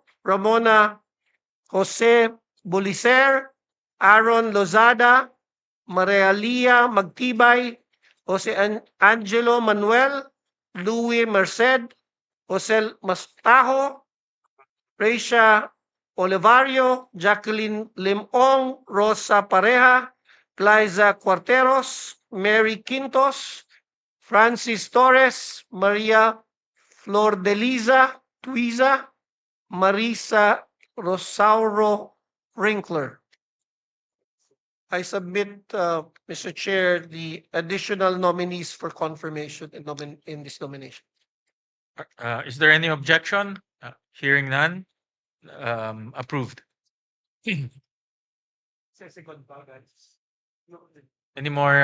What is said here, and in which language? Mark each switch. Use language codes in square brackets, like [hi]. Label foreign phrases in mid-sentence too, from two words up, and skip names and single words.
[en] Ramona Jose Bulicer, Aaron Lozada, Maria Lia Magtibay, Jose Angelo Manuel, Louis Merced, Jose Mastajo, Reisha Olivario, Jacqueline Limong, Rosa Pareja, Liza Cuarteros, Mary Quintos, Francis Torres, Maria Flor de Liza, Tuiza Marisa Rosauro Wrinkler. I submit, Mr. Chair, the additional nominees for confirmation in this nomination. Is there any objection? Hearing none, approved. Any more